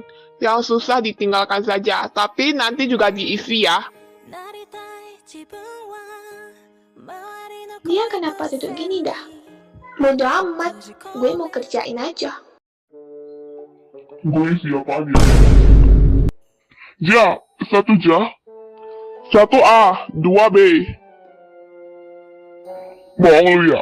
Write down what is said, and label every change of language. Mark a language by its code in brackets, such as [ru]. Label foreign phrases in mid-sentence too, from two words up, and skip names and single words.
[id] Yang susah ditinggalkan saja, tapi nanti juga diisi ya. [ja] なりたい自分は [id] Dia kenapa duduk gini dah? Bodo amat, gue mau kerjain aja. Gue siapa aja? Ja, 1 Ja. 1A, 2B. Bohong lu ya?